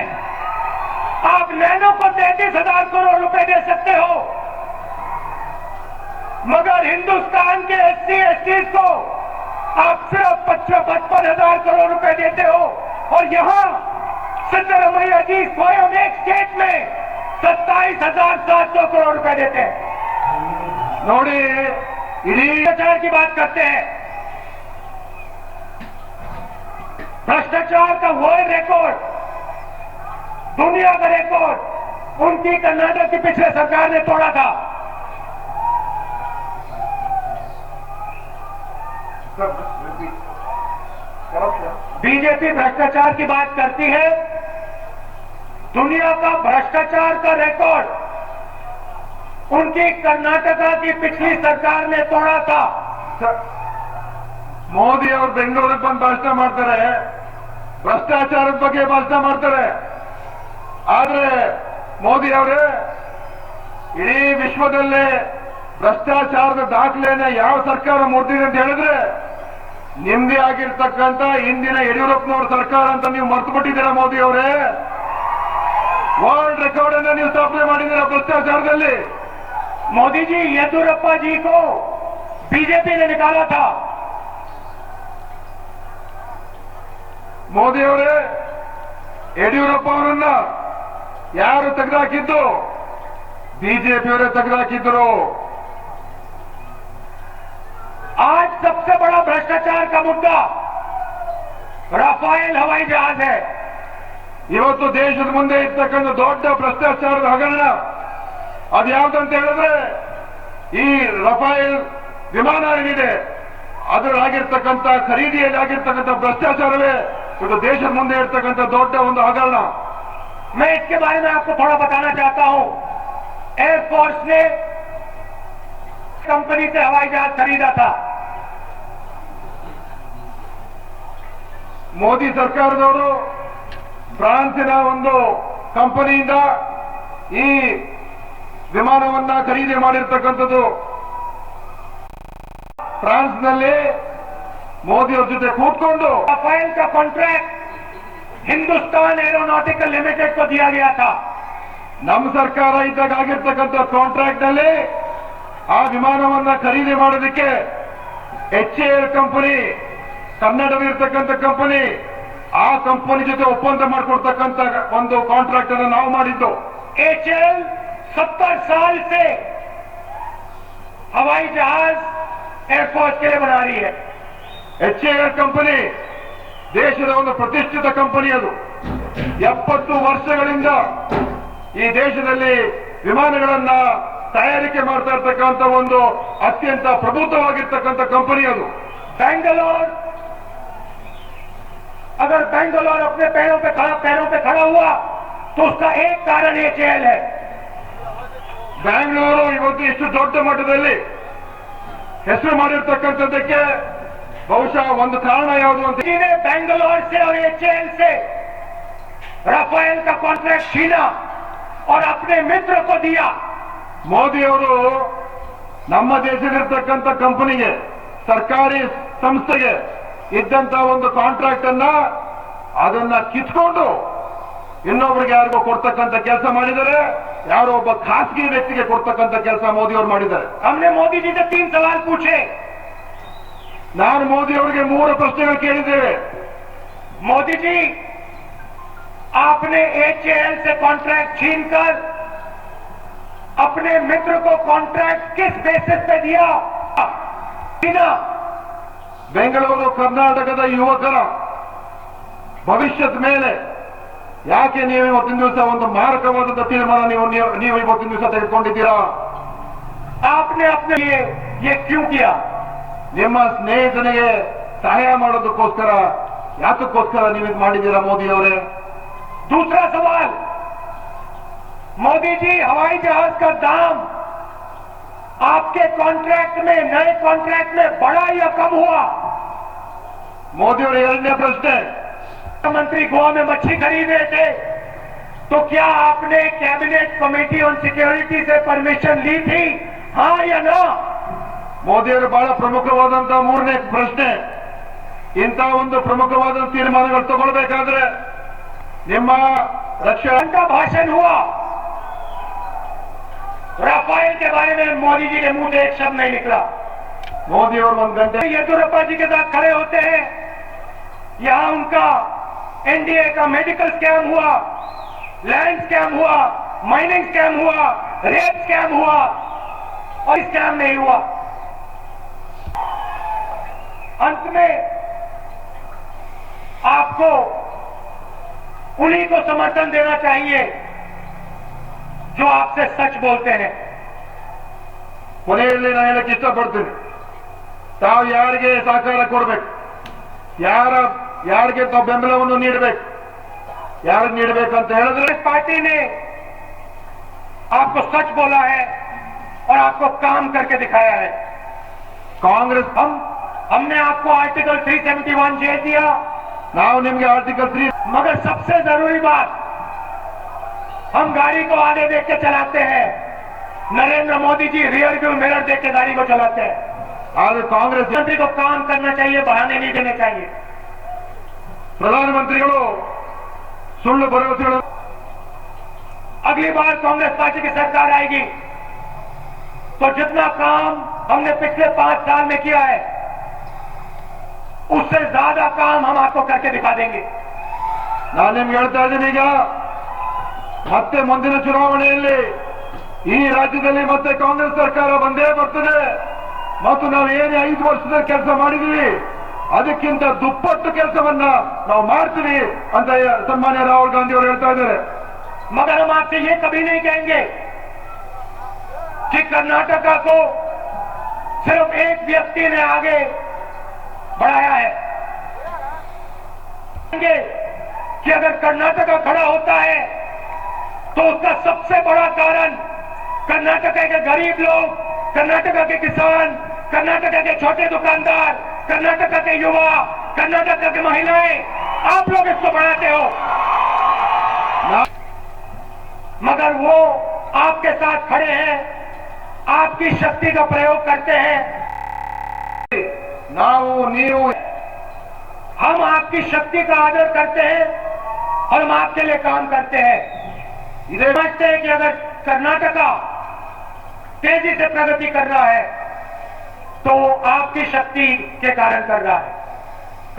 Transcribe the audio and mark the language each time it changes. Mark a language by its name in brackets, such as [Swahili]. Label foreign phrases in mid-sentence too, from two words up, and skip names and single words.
[Hindi] आप नैनो को 33,000 करोड़ रुपए दे सकते हो, मगर हिंदुस्तान के एससी एसटी को आप सिर्फ 55,000 करोड़ रुपए देते हो, और यहां सिद्धरमैया जी स्वयं एक स्टेट में 27,700 करोड़ रुपए देते हैं। [Kannada] ನೋಡಿ, ಇಡೀ [Hindi] भ्रष्टाचार की बात करते हैं, भ्रष्टाचार का [English] world record, [Hindi] दुनिया का रिकॉर्ड उनकी कर्नाटक की पिछले सरकार ने तोड़ा था। बीजेपी भ्रष्टाचार की बात करती है, दुनिया का भ्रष्टाचार का रिकॉर्ड उनकी कर्नाटका की पिछली सरकार ने तोड़ा था। [Kannada] ಮೋದಿ ಅವರು ಬೆಂಗಳೂರಿಗೆ ಬಂದು ಭಾಷಣ ಮಾಡ್ತಾರೆ, ಭ್ರಷ್ಟಾಚಾರದ ಬಗ್ಗೆ ಭಾಷಣ ಮಾಡ್ತಾರೆ, ಆದ್ರೆ ಮೋದಿ ಅವರೇ ಇಡೀ ವಿಶ್ವದಲ್ಲೇ ಭ್ರಷ್ಟಾಚಾರದ ದಾಖಲೆಯನ್ನ ಯಾವ ಸರ್ಕಾರ ಮೂಡಿದೆ ಅಂತ ಹೇಳಿದ್ರೆ ನಿಮ್ದೇ ಆಗಿರ್ತಕ್ಕಂಥ ಇಂದಿನ ಯಡಿಯೂರಪ್ಪನವರ ಸರ್ಕಾರ ಅಂತ ನೀವು ಮರ್ತು ಬಿಟ್ಟಿದ್ದೀರಾ ಮೋದಿ ಅವರೇ। [English] world record [Kannada] ಅನ್ನ ನೀವು ಸ್ಥಾಪನೆ ಮಾಡಿದ್ದೀರಾ ಭ್ರಷ್ಟಾಚಾರದಲ್ಲಿ। [Hindi] मोदी जी येदियुरप्पा जी को बीजेपी ने निकाला था। [Kannada] ಮೋದಿ ಅವರೇ ಯಡಿಯೂರಪ್ಪ ಅವರನ್ನ ಯಾರು ತೆಗೆದುಹಾಕಿದ್ದು? ಬಿಜೆಪಿಯವರೇ ತೆಗೆದುಹಾಕಿದ್ರು। [Hindi] आज सबसे बड़ा भ्रष्टाचार का मुद्दा राफेल हवाई जहाज है। [Kannada] ಇವತ್ತು ದೇಶದ ಮುಂದೆ ಇರ್ತಕ್ಕಂಥ ದೊಡ್ಡ ಭ್ರಷ್ಟಾಚಾರದ ಹಗರಣ ಅದು ಯಾವ್ದಂತ ಹೇಳಿದ್ರೆ ಈ ರಫೇಲ್ ವಿಮಾನ ಏನಿದೆ ಅದರಾಗಿರ್ತಕ್ಕಂಥ ಖರೀದಿಯಲ್ಲಿ ಆಗಿರ್ತಕ್ಕಂಥ ಭ್ರಷ್ಟಾಚಾರವೇ ಇವತ್ತು ದೇಶದ ಮುಂದೆ ಇರ್ತಕ್ಕಂಥ ದೊಡ್ಡ ಒಂದು ಹಗರಣ। [Hindi] मैं इसके बारे में आपको थोड़ा बताना चाहता हूं। एयरफोर्स ने कंपनी से हवाई जहाज खरीदा था। [Kannada] ಮೋದಿ ಸರ್ಕಾರದವರು ಫ್ರಾನ್ಸಿನ ಒಂದು ಕಂಪನಿಯಿಂದ ಈ ವಿಮಾನವನ್ನ ಖರೀದಿ ಮಾಡಿರ್ತಕ್ಕಂಥದ್ದು। ಫ್ರಾನ್ಸ್ನಲ್ಲಿ ಮೋದಿ ಅವ್ರ ಜೊತೆ ಕೂತ್ಕೊಂಡು [Hindi] राफेल का कॉन्ट्रैक्ट हिंदुस्तान एरोनॉटिकल लिमिटेड को दिया गया था। [Kannada] ನಮ್ಮ ಸರ್ಕಾರ ಇದ್ದಾಗ ಆಗಿರ್ತಕ್ಕಂಥ ಕಾಂಟ್ರಾಕ್ಟ್ ನಲ್ಲಿ ಆ ವಿಮಾನವನ್ನ ಖರೀದಿ ಮಾಡೋದಕ್ಕೆ HAL ಕಂಪನಿ, ಕನ್ನಡವಿರ್ತಕ್ಕಂಥ ಕಂಪನಿ, ಆ ಕಂಪನಿ ಜೊತೆ ಒಪ್ಪಂದ ಮಾಡಿಕೊಡ್ತಕ್ಕಂತ ಒಂದು ಕಾಂಟ್ರಾಕ್ಟ್ ಅನ್ನು ನಾವು ಮಾಡಿದ್ದು. [Hindi] HAL 70 साल से हवाई जहाज एयरफोर्स के लिए बना रही है. [Kannada] HAL ಕಂಪನಿ ದೇಶದ ಒಂದು ಪ್ರತಿಷ್ಠಿತ ಕಂಪನಿ. ಅದು 70 ವರ್ಷಗಳಿಂದ ಈ ದೇಶದಲ್ಲಿ ವಿಮಾನಗಳನ್ನ ತಯಾರಿಕೆ ಮಾಡ್ತಾ ಇರ್ತಕ್ಕಂಥ ಒಂದು ಅತ್ಯಂತ ಪ್ರಬುದ್ಧವಾಗಿರ್ತಕ್ಕಂಥ ಕಂಪನಿ ಅದು. [Hindi] बेंगलोर, अगर बेंगलोर अपने पैरों पे खड़ा हुआ तो उसका एक कारण HAL है. [Kannada] ಬ್ಯಾಂಗ್ಳೂರು ಇವತ್ತು ಇಷ್ಟು ದೊಡ್ಡ ಮಟ್ಟದಲ್ಲಿ ಹೆಸರು ಮಾಡಿರ್ತಕ್ಕಂಥದ್ದಕ್ಕೆ ಬಹುಶಃ ಒಂದು ಕಾರಣ ಯಾವುದು ಅಂತ. [Hindi] बेंगलोर से और HAL से राफेल का कॉन्ट्रैक्ट छीना और अपने मित्र को दिया. [Kannada] ಮೋದಿ ಅವರು ನಮ್ಮ ದೇಶದಲ್ಲಿರ್ತಕ್ಕಂಥ ಕಂಪನಿಗೆ, ಸರ್ಕಾರಿ ಸಂಸ್ಥೆಗೆ ಇದ್ದಂತ ಒಂದು ಕಾಂಟ್ರಾಕ್ಟ್ ಅನ್ನ ಅದನ್ನ ಕಿತ್ಕೊಂಡು ಇನ್ನೊಬ್ಬರಿಗೆ ಯಾರಿಗೋ ಕೊಡ್ತಕ್ಕಂಥ ಕೆಲಸ ಮಾಡಿದ್ದಾರೆ. ಯಾರೋ ಒಬ್ಬ ಖಾಸಗಿ ವ್ಯಕ್ತಿಗೆ ಕೊಡ್ತಕ್ಕಂಥ ಕೆಲಸ ಮೋದಿ ಅವರು ಮಾಡಿದ್ದಾರೆ. [Hindi] हमने मोदी जी से 3 सवाल पूछे. [Kannada] ನಾನು ಮೋದಿ ಅವರಿಗೆ 3 ಪ್ರಶ್ನೆಗಳು ಕೇಳಿದ್ದೇವೆ. [Hindi] मोदी जी, आपने HAL से कॉन्ट्रैक्ट छीनकर अपने मित्र को कॉन्ट्रैक्ट किस बेसिस पे दिया? [Kannada] ಬೆಂಗಳೂರು ಕರ್ನಾಟಕದ ಯುವಕರ ಭವಿಷ್ಯದ ಮೇಲೆ ಯಾಕೆ ನೀವು ಇವತ್ತಿನ ದಿವಸ ಒಂದು ಮಾರಕವಾದಂತಹ ತೀರ್ಮಾನ ನೀವು ಇವತ್ತಿನ ದಿವಸ ತೆಗೆದುಕೊಂಡಿದ್ದೀರಾ? [Hindi] आपने अपने लिए ये क्यों किया? [Kannada] ನಿಮ್ಮ ಸ್ನೇಹಿತನಿಗೆ ಸಹಾಯ ಮಾಡೋದಕ್ಕೋಸ್ಕರ, ಯಾತಕ್ಕೋಸ್ಕರ ನೀವು ಇದು ಮಾಡಿದ್ದೀರಾ ಮೋದಿ ಅವರೇ? [Hindi] दूसरा सवाल, मोदी जी, हवाई जहाज का दाम आपके कॉन्ट्रैक्ट में, नए कॉन्ट्रैक्ट में बढ़ा या कम हुआ? [Kannada] ಮೋದಿ ಅವರ ಎರಡನೇ ಪ್ರಶ್ನೆ, [Hindi] मंत्री गोवा में मच्छी खरीद रहे थे तो क्या आपने [English] cabinet committee on security [Hindi] से परमिशन ली थी, हाँ या ना? [Kannada] ಮೋದಿ ಅವರು ಬಹಳ ಪ್ರಮುಖವಾದಂತಹ 3ನೇ ಪ್ರಶ್ನೆ, ಇಂಥ ಒಂದು ಪ್ರಮುಖವಾದ ತೀರ್ಮಾನಗಳು ತಗೊಳ್ಬೇಕಾದ್ರೆ ನಿಮ್ಮ [Hindi] रक्षा का भाषण हुआ, राफेल के बारे में मोदी जी के मुंह से एक शब्द नहीं निकला. [Kannada] ಮೋದಿ ಅವರು 1 ಗಂಟೆ [Hindi] येदुरप्पा जी के साथ खड़े होते हैं. यहां उनका NDA का [English] medical scam [Hindi] हुआ, [English] land scam [Hindi] हुआ, [English] mining scam [Hindi] हुआ, [English] rape scam [Hindi] हुआ और स्कैम नहीं हुआ. अंत में आपको उन्हीं को समर्थन देना चाहिए जो आपसे सच बोलते हैं. [Kannada] ಕೊನೆಯಲ್ಲಿ ನಾನು ಹೇಳಕ್ಕೆ ಇಷ್ಟಪಡ್ತೀನಿ, ತಾವು ಯಾರಿಗೆ ಸಹಕಾರ ಕೊಡಬೇಕು, ಯಾರಿಗೆ ತಾವು ಬೆಂಬಲವನ್ನು ನೀಡಬೇಕು, ಯಾರಿಗೆ ನೀಡಬೇಕಂತ ಹೇಳಿದ್ರೆ [Hindi] इस पार्टी ने आपको सच बोला है और आपको काम करके दिखाया है. [Kannada] ಕಾಂಗ್ರೆಸ್ [Hindi] हमने आपको आर्टिकल 371 जेल दिया, [Kannada] ನಾವು ನಿಮ್ಗೆ ಆರ್ಟಿಕಲ್ 3 [Hindi] मगर सबसे जरूरी बात, हम गाड़ी को आगे देख के चलाते हैं. नरेंद्र मोदी जी [English] rear view mirror [Hindi] देख के गाड़ी को चलाते हैं. [Kannada] ಆದ್ರೆ ಕಾಂಗ್ರೆಸ್ [Hindi] मंत्री को काम करना चाहिए, बहाने नहीं देने चाहिए. [Kannada] ಪ್ರಧಾನಮಂತ್ರಿಗಳು ಸುಳ್ಳು ಭರವಸೆಗಳು. [Hindi] अगली बार कांग्रेस पार्टी की सरकार आएगी तो जितना काम हमने पिछले 5 साल में किया है उससे ज्यादा काम हम आपको करके दिखा देंगे. [Kannada] ನಾನು ನಿಮ್ಗೆ ಹೇಳ್ತಾ ಇದ್ದೀನಿ, ಈಗ ಮತ್ತೆ ಮುಂದಿನ ಚುನಾವಣೆಯಲ್ಲಿ ಈ ರಾಜ್ಯದಲ್ಲಿ ಮತ್ತೆ ಕಾಂಗ್ರೆಸ್ ಸರ್ಕಾರ ಬಂದೇ ಬರ್ತದೆ ಮತ್ತು ನಾವು ಏನು 5 ವರ್ಷದ ಕೆಲಸ ಮಾಡಿದೀವಿ ಅದಕ್ಕಿಂತ ದುಪ್ಪಟ್ಟು ಕೆಲಸವನ್ನ ನಾವು ಮಾಡ್ತೀವಿ ಅಂತ ಸನ್ಮಾನ್ಯ ರಾಹುಲ್ ಗಾಂಧಿ ಅವರು ಹೇಳ್ತಾ ಇದ್ದಾರೆ. [Hindi] मगर हम आपसे ये कभी नहीं कहेंगे कि कर्नाटका को सिर्फ एक व्यक्ति ने आगे बढ़ाया है. कि अगर कर्नाटका खड़ा होता है तो उसका सबसे बड़ा कारण कर्नाटका के गरीब लोग, कर्नाटका के किसान, कर्नाटका के छोटे दुकानदार, कर्नाटका के युवा, कर्नाटका की महिलाएं, आप लोग इसको बढ़ाते हो. मगर वो आपके साथ खड़े हैं, आपकी शक्ति का प्रयोग करते हैं. [Kannada] ನಾವು ನೀವು [Hindi] हम आपकी शक्ति का आदर करते हैं और हम आपके लिए काम करते हैं. इसे समझते हैं कि अगर कर्नाटका तेजी से प्रगति कर रहा है तो वो आपकी शक्ति के कारण कर रहा है.